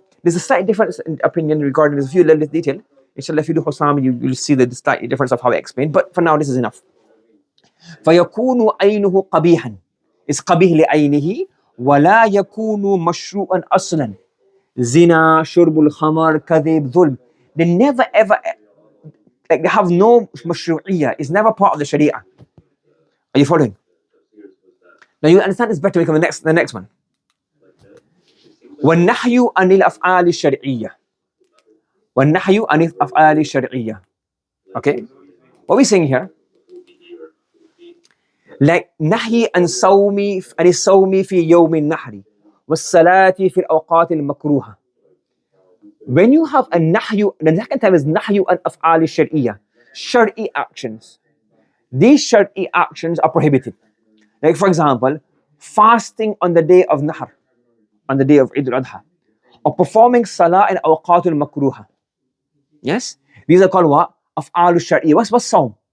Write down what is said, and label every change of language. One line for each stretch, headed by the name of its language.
English: There's a slight difference in opinion regarding this. If you learn this detail, inshallah, if you do Husam, you'll see the slight difference of how I explain. But for now, this is enough.
Arabic: فَيَكُونُ عَيْنُهُ قَبِيحًا. It's قَبِيح لِعَيْنِهِ وَلَا يَكُونُ مَشْرُوعًا أَصْلًا. Zina, shurb al-khamar, kadhib, dhulm.
English: They never ever, they have no mashru'iyya. It's never part of the sharia. Are you following? Now you understand this better when we come the next one.
Arabic: والنهي عن الأفعال الشرعية. والنهي عن الأفعال الشرعية.
English: Okay? What are we saying here?
Arabic: Like نهي عن الصوم في يوم النحر والصلاة في الأوقات المكروهة.
English: When you have a nahyu, the second time is nahyu
Arabic: عن أفعال الشرعية.
English: Shari'i actions. These shari'i actions are prohibited. Like for example, fasting on the day of Nahr, on the day of Eid al-Adha, or performing salah in awqatul makruha. Yes? These are called what? Af'al al-shar'iyya. What's sawm?